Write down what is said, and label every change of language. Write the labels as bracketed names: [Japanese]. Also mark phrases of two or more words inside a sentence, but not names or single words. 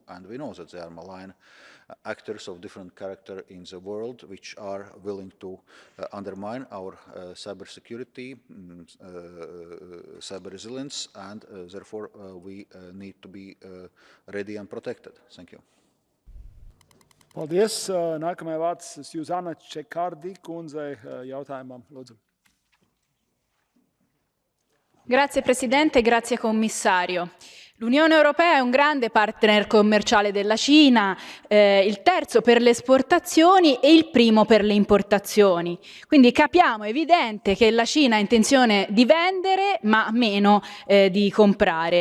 [English] And we know that there are malign actors of different character in the world which are willing to undermine our cyber security, cyber resilience, and therefore we need to be ready and protected. Thank you. [Latvian] Paldies. Nākamajā vārds Suzana Čekardi kundzei jautājumam. Lūdzu. [Italian] Grazie Presidente, grazie Commissario. L'Unione Europea è un grande partner commerciale della Cina, il terzo per le esportazioni e il primo per le importazioni. Quindi capiamo, è evidente che la Cina ha intenzione di vendere ma meno di comprare.